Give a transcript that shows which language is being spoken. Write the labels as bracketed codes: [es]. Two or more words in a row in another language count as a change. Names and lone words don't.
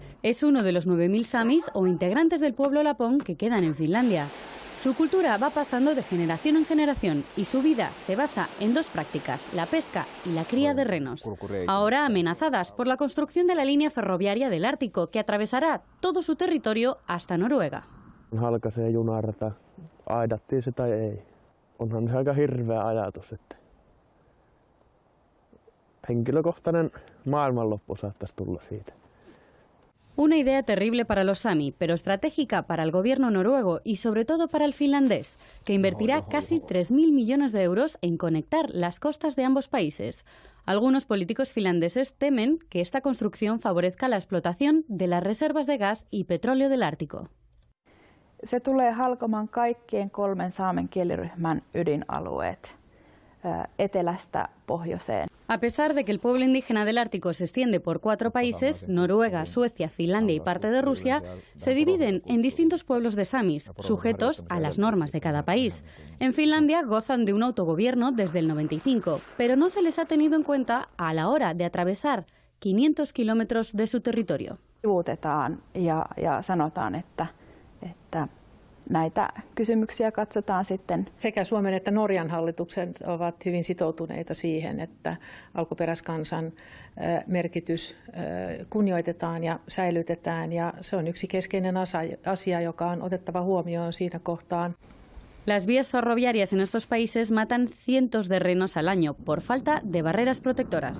[es] Es uno de los 9.000 samis o integrantes del pueblo lapón que quedan en Finlandia. Su cultura va pasando de generación en generación y su vida se basa en 2 prácticas, la pesca y la cría de renos. Ahora amenazadas por la construcción de la línea ferroviaria del Ártico que atravesará todo su territorio hasta Noruega. [fi] Halkaisee junarata, aidattiin se tai ei. Onhan se aika hirveä ajatus, että henkilökohtainen maailmanloppu saattaisi tulla siitä. [es] Una idea terrible para los sami, pero estratégica para el gobierno noruego y sobre todo para el finlandés, que invertirá casi 3.000 millones de euros en conectar las costas de ambos países. Algunos políticos finlandeses temen que esta construcción favorezca la explotación de las reservas de gas y petróleo del Ártico. [fi] Se tulee halkomaan kaikkien 3 saamen kieliryhmän ydinalueet etelästä pohjoiseen. [es] A pesar de que el pueblo indígena del Ártico se extiende por 4 países, Noruega, Suecia, Finlandia y parte de Rusia, se dividen en distintos pueblos de samis, sujetos a las normas de cada país. En Finlandia gozan de un autogobierno desde el 95, pero no se les ha tenido en cuenta a la hora de atravesar 500 kilómetros de su territorio. [fi] Sivuutetaan ja sanotaan, että näitä kysymyksiä katsotaan sitten. Sekä Suomen että Norjan hallitukset ovat hyvin sitoutuneita siihen, että alkuperäiskansan merkitys kunnioitetaan ja säilytetään. Ja se on yksi keskeinen asia, joka on otettava huomioon siinä kohtaan. [es] Las vías ferroviarias en estos países matan cientos de renos al año por falta de barreras protectoras.